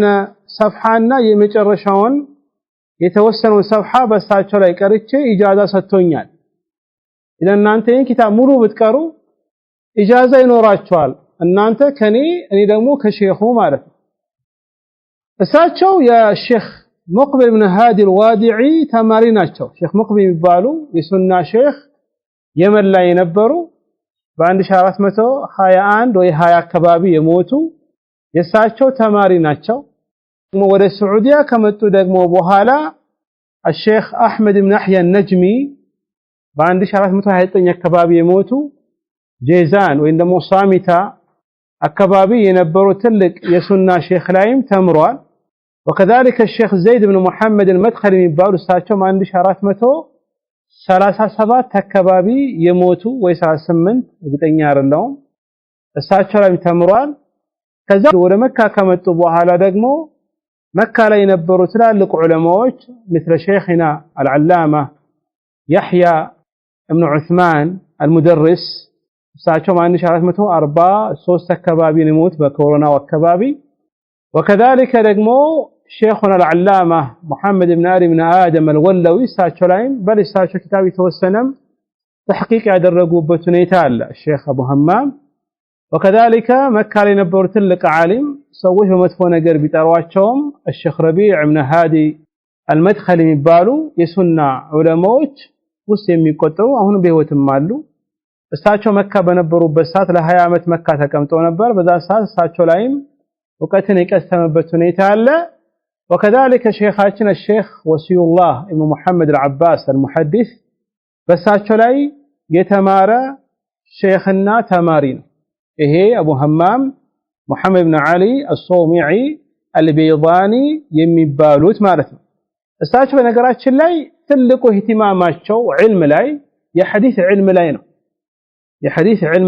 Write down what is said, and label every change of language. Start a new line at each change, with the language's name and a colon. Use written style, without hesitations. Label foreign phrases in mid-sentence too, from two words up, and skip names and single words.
Amharic: ሰፍሐና የመጨረሻውን የተወሰነውን ሰፍሐ በሳቸው ላይ ቀርቼ ኢጃዛ ሰጥቶኛል። ለእናንተ ይህን ኪታብ ሙሉ ብትቀሩ ኢጃዛ ይኖራቸዋል። እናንተ ከኔ እኔ ደግሞ ከሼኹ ማለት ነው። እሳቸው የሼኽ ሙቅቢል ብን ሃዲ አልዋዲዒ ተማሪ ናቸው። ሼኽ ሙቅቢል የሚባሉ የሱና ሼኽ የመን ላይ የነበሩ በ1421 ወይ 20 አካባቢ የሞቱ የእሳቸው ተማሪ ናቸው። ወደ ሳዑዲያ ከመጡ ደግሞ በኋላ الشيخ أحمد بن يحيى النجمي በ1429 አካባቢ የሞቱ ጄዛን ወይም ደግሞ ሳሚታ አካባቢ የነበሩ ትልቅ የሱና ሼኽ ላይም ተምሯል። وكذلك الشيخ زيد بن محمد المدخلي የሚባሉ እሳቸው 1437 አካባቢ የሞቱ ወይ 38 እርግጠኛ አይደለሁም እሳቸው ላይ ተምሯል። ከዛ ወደ መካ ከመጡ በኋላ ደግሞ መካ ላይ የነበሩ ትላልቅ ዑለማዎች
Arabic: مثل شيخنا العلامة
Amharic: يحيى ابن عثمان المدرس እሳቸው 1443 አካባቢ የሞቱ በኮሮና አካባቢ። وكذلك ደግሞ
Arabic: شيخنا العلامة
Amharic: محمد بن علي بن آدم الولوي እሳቸው ላይም በእሳቸው ኪታብ የተወሰነም ተሕቂቅ ያደረጉበት ሁኔታ አለ الشيخ أبو همام። وكذلك مكة ላይ የነበሩ ትልቅ ዓሊም ሰዎች በመጥፎ ነገር ቢጠሯቸውም الشيخ ربيع بن هادي المدخلي የሚባሉ የሱና ዑለማዎች ውስጥ የሚቆጠሩ አሁን በህይወትም አሉ። እሳቸው መካ በነበሩበት ሰዓት ለ20 ዓመት መካ ተቀምጠው ነበር። በዛ ሰዓት እሳቸው ላይም ወቀትን የቀሰመበት ሁኔታ አለ። وكذلك شيخاችን الشيخ وصي الله ابن محمد العباس المحدث በእሳቸው ላይ የተማረ ሼኽና ተማሪ ነው። ይሄ አቡ ሀማም ሙሐመድ ብን ዓሊ አሶውሚዒ አልበይዳኒ የሚባሉት ማለት ነው። እሳቸው በነገራችን ላይ ትልቁ ኢህቲማማቸው ዒልም ላይ የሐዲስ ዒልም ላይ ነው። የሐዲስ ዒልም